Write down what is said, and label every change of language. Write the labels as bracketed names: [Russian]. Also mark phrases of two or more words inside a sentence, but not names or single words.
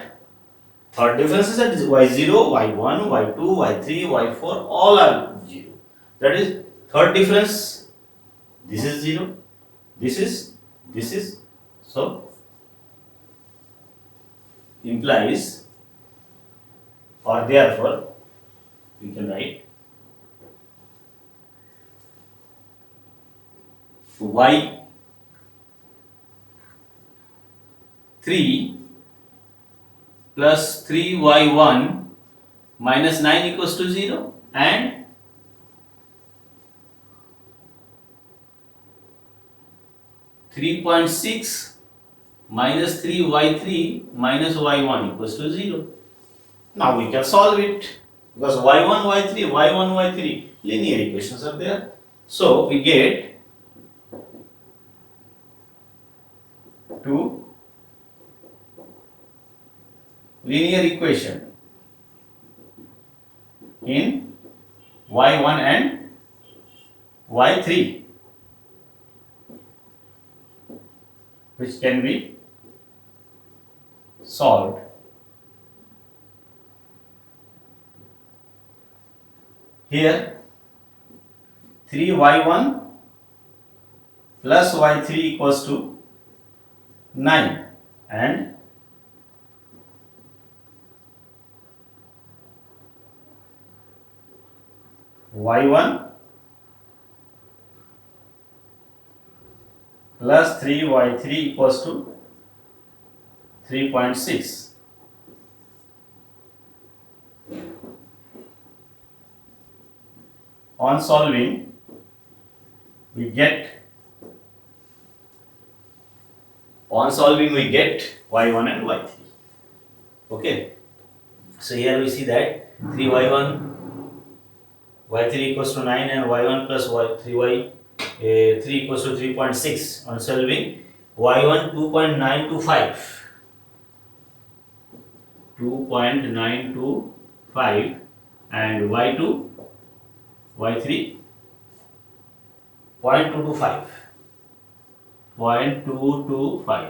[English] Third differences are y0, y1, y2, y3, y4, all are 0. That is, third difference, this is 0, this is, so implies, or therefore, we can write y3 plus 3y1 minus 9 equals to 0, and (3.6) minus 3y3 minus y1 equals to 0. Now we can solve it, because y1, y3 linear equations are there. So we get 2 linear equation in y1 and y3, which can be solved. Here 3y1 plus y3 equals to 9, and y1 plus 3y3 equals to 3.6. On solving, we get y1 and y3. Okay, so here we see that 3y1 y3 equals to 9 and y1 plus y3 3 equals to 3.6. On solving, y1 2.925, 2.925, and y2, y3 0.225, 0.225.